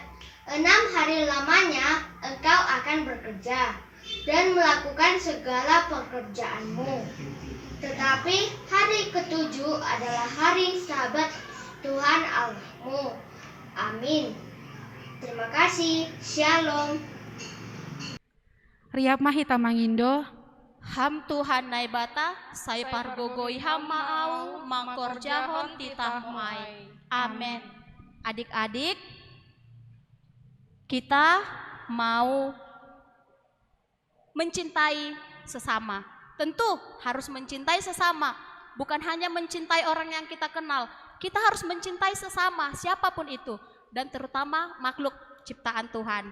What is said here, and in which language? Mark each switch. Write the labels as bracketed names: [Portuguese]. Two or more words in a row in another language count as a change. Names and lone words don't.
[Indonesian] 6 hari lamanya engkau akan bekerja dan melakukan segala pekerjaanmu. Tetapi hari ketujuh adalah hari Sabat Tuhan Allahmu. Amin. Terima kasih. Shalom. [Batak Simalungun] Riap Mahita Mangindo, Ham Tuhan naibata, sai pargogoi hamaau, mangkor jahon titah mai. Amin. [Indonesian] Adik-adik, kita mau mencintai sesama. Tentu harus mencintai sesama, bukan hanya mencintai orang yang kita kenal. Kita harus mencintai sesama, siapapun itu, dan terutama makhluk ciptaan Tuhan.